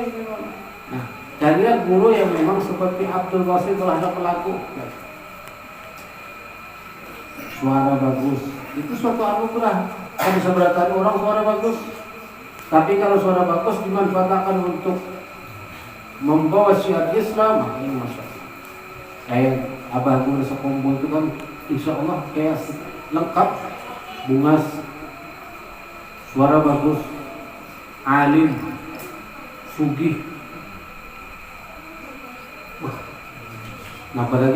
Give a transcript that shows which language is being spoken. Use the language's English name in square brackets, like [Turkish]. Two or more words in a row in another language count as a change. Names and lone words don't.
[Indonesian] Nah, carilah guru yang memang seperti Abdul Basit kalau ada pelaku. Suara bagus, itu suatu anugerah. Kan bisa berkata orang suara bagus, tapi kalau suara bagus dimanfaatkan untuk membawa syiar Islam, maka ini [Arabic] ما شاء الله. [Indonesian] Kayak Abah Guru Sekumpul itu kan, [Arabic] إن شاء الله [Indonesian] kayak lengkap, bungas, suara bagus, alim, sugih. Apa lagi?